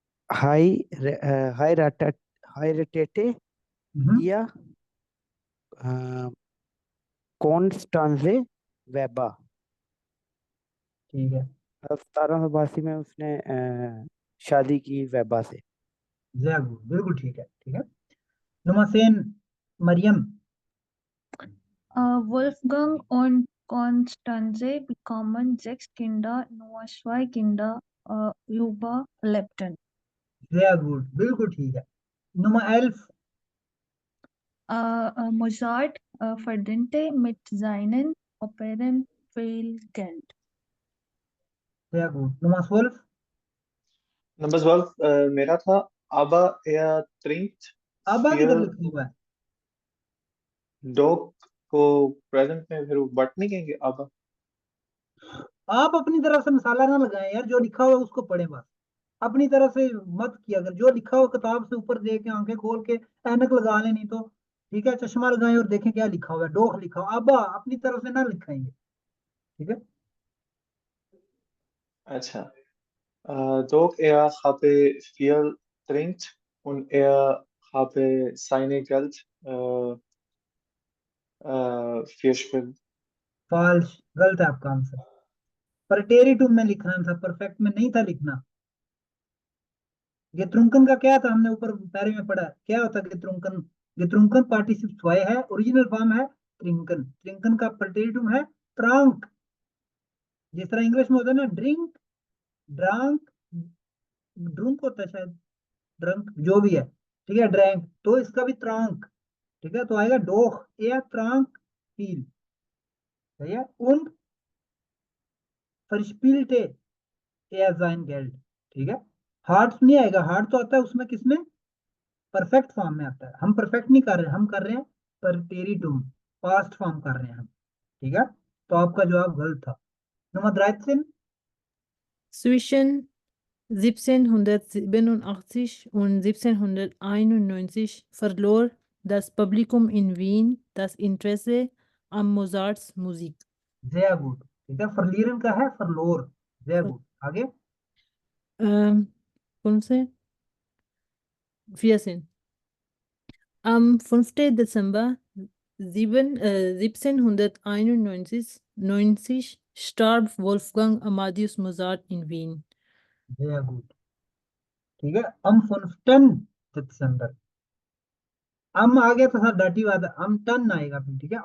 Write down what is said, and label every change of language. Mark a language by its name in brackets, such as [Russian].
[German] हाई रेटेटे या कॉन्स्टांजे वेबा। [Hindi] ठीक है, 1782 में उसने शादी की वेबा से। जय गुड, बिल्कुल ठीक है, ठीक है। Number 10 Maryam, [German] Wolfgang und Konstanze bekommen 6 Kinder, nur 2 Kinder überlebten. [Hindi] जय गुड, बिल्कुल ठीक है। Number 11 [German] Mozart verdiente mit seinen Opern viel Geld. [Hindi] जय गुड। नंबर 12 नंबर 12 मेरा था आबा एयर ट्रिंट आबा किधर लिखा हुआ है? डॉग को प्रेजेंट में फिर बट नहीं कहेंगे आबा। आप अपनी तरफ से मसाला ना लगाएं यार, जो लिखा हुआ है उसको पढ़ें बस, अपनी तरफ से मत किया अगर जो लिखा हुआ किताब से ऊपर देख के आंखें खोल के ऐनक लगा लें, नहीं तो ठीक है चश्मा लगाएं और देखें क्या लिखा हुआ है। डोख लिखा हुआ, आबा अपनी तरफ से ना लिखाएंगे, ठीक है। [German] अच्छा, doch er habe viel trinkt und er habe seine Geld verspielt. [Hindi] False, गलत है आपका आंसर। प्रटेरिटुम में लिखना था, परफेक्ट में नहीं था लिखना। गेत्रुंकन का क्या था, हमने ऊपर पैरे में पढ़ा, क्या होता है गेत्रुंकन? गेत्रुंकन पार्टिसिप स्वय है, ओरिजिनल फॉर्म है त्रिंकन। त्रिंकन का प्रटेरिटुम है ट्रांक। जिस तरह इंग्लिश में होता है ना ड्रिंक, ड्रांक, ड्रुंक होता है शायद, ड्रंक जो भी है, ठीक है, ड्रैंक, तो इसका भी ट्रांक, ठीक है, तो आएगा डोख या ट्रांक फील, सही है। [German] उन verspielte er sein Geld, ठीक है। [Hindi] हार्ट नहीं आएगा, हार्ट तो आता है उसमें किसमें, परफेक्ट फॉर्म में आता है। हम परफेक्ट नहीं कर रहे, हम कर रहे हैं प्रटेरिटुम, पास्ट फॉर्म कर रहे हैं हम, ठीक है। तो आपका जवाब गलत था। Number 13, [German] Zwischen 1787 und 1791 verlor das Publikum in Wien das Interesse an Mozarts Musik. sehr gut, [Hindi] ठीक है। फरलीरन का है फरलोर, sehr gut। आगे, कौन से 14. Am 5. [German] Dezember 1791 starb Wolfgang Amadeus Mozart in Wien. sehr gut, [Hindi] ठीक है। am 15 दिसंबर, अम आ गया तो सर डाटी बात है, अम टन आएगा फिर, ठीक है।